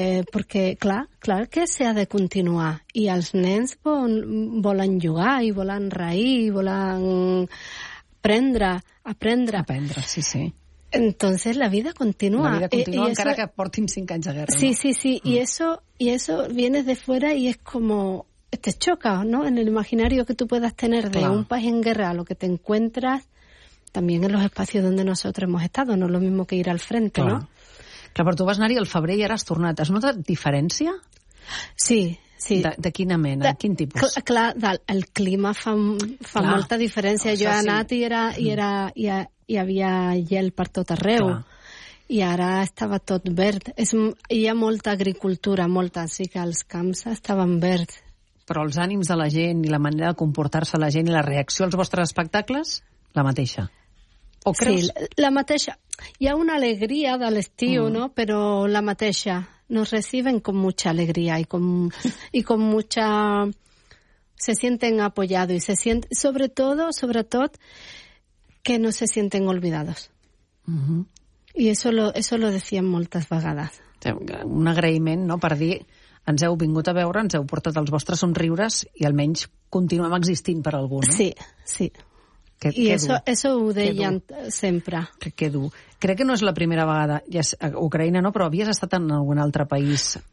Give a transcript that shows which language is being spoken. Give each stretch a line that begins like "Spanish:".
Catalan: Perquè, clar que s'ha de continuar. I els nens volen jugar i volen reir i volen aprendre. Aprendre, sí, sí.
Spanish: Entonces la vida continua.
Catalan: La vida continua, encara que portin 5 anys de guerra. Sí, no? sí. Mm.
Spanish: Y eso viene de fuera y es como... Te choca, ¿no? En el imaginario que tú puedas tener de un país en guerra a lo que te encuentras también en los espacios donde nosotros hemos estado. No es lo mismo que ir al frente,
Catalan: clar.
Spanish: ¿No?
Catalan: Clar, però tu vas anar-hi al febrer i ara has tornat. Has notat diferència? Sí, sí. De quina mena? De quin tipus? Clar, el clima fa molta diferència. Jo he anat i havia gel per tot arreu. Clar. I ara estava tot verd. Hi ha molta agricultura, molta, sí que els camps estaven verds. Però els ànims de la gent i la manera de comportar-se la gent i la reacció als vostres espectacles, la mateixa. O creus? Sí, la mateixa. Hi ha una alegria de l'estiu, no? Però la mateixa.
Spanish: Nos reciben con mucha alegría y con mucha... Se sienten apoyados y se sienten... Sobretot, que no se sienten olvidados. Uh-huh. Y eso lo decían
Catalan: moltes vegades. Un agraïment, no?, per dir... Ens heu vingut a veure, ens heu portat els vostres somriures i almenys continuem existint per algú, no? Sí, sí. I això ho deien sempre. Que dur. Crec que no és la primera vegada a Ucraïna, no? Però havies estat en algun altre país.